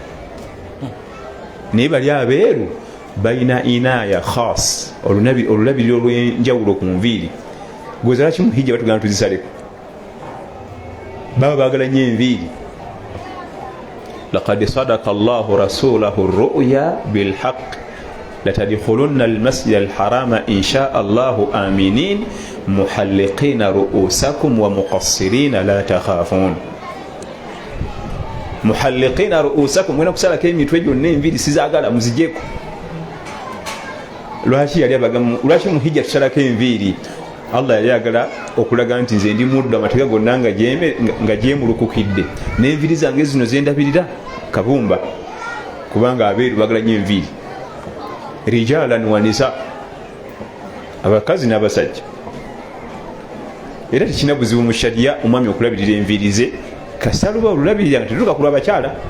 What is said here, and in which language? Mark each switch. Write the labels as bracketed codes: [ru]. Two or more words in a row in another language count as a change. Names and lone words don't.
[lg] naye bali abeeru balina [ar] عناية خاصة [lg] olulabiriro olw'enjawulo ku nviiri gwezala kimuhijja batugana tuzisaleko baba baagala nnyo enviiri [ar] لقد صدق الله رسوله الرؤيا بالحق لتدخلن المسجد الحرام إن شاء الله آمنين محلقين رؤوسكم ومقصرين لا تخافون محلقين رؤوسكم [lg] mwena kusalako emitwe gyonna enviiri sizaagala muzijeko lwaki muhijja tusalako enviiri Allah yali agala okulaga nti nze ndi muddu amateeka gonna nga gyemulukukidde n'enviiri zange zino zendabirira kabumba kubanga abeeru bagala nnyo enviiri [ar] رجالا ونساء [lg] abakazi n'abasajja era tekina buzibu mu shariya omwami okulabirira enviiri ze kasaluba olulabirira nga tetuuka kulwa abakyala